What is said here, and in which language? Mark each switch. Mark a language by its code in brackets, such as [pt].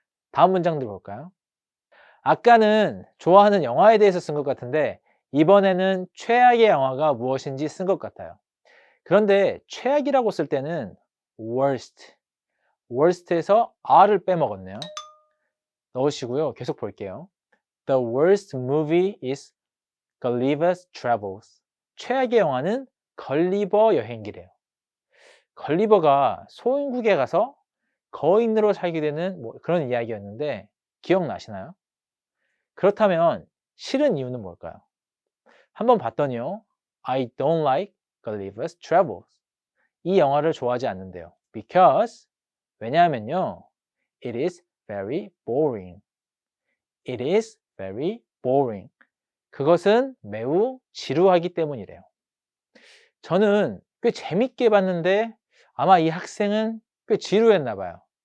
[ko] 다음 문장들 볼까요? 아까는 좋아하는 영화에 대해서 쓴 것 같은데 이번에는 최악의 영화가 무엇인지 쓴 것 같아요. 그런데 최악이라고 쓸 때는 worst에서 r을 빼먹었네요. 넣으시고요. 계속 볼게요. [en] The worst movie is Gulliver's Travels. [ko] 최악의 영화는 걸리버 여행기래요. 걸리버가 소인국에 가서 거인으로 살게 되는 뭐 그런 이야기였는데 기억나시나요? 그렇다면 싫은 이유는 뭘까요? 한번 봤더니요. [en] I don't like Gulliver's Travels. [ko] 이 영화를 좋아하지 않는데요. Because 왜냐하면요. [en] It is very boring. It is very boring. [ko] 그것은 매우 지루하기 때문이래요. 저는 꽤 재밌게 봤는데 아마 이 학생은 꽤 지루했나 봐요.